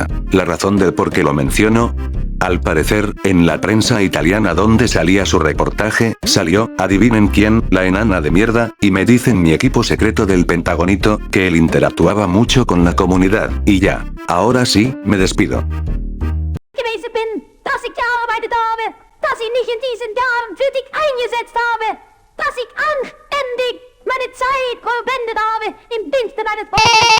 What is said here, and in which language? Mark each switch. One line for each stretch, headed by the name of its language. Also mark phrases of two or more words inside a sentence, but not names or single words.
Spanish: La razón del por qué lo menciono: al parecer, en la prensa italiana donde salía su reportaje, salió, adivinen quién, la enana de mierda, y me dicen mi equipo secreto del Pentagonito, que él interactuaba mucho con la comunidad, y ya. Ahora sí, me despido.
German: Gewesen bin, dass ich gearbeitet habe, dass ich nicht in diesen Jahren für dich eingesetzt habe, dass ich anständig meine Zeit verwendet habe im Dienste deines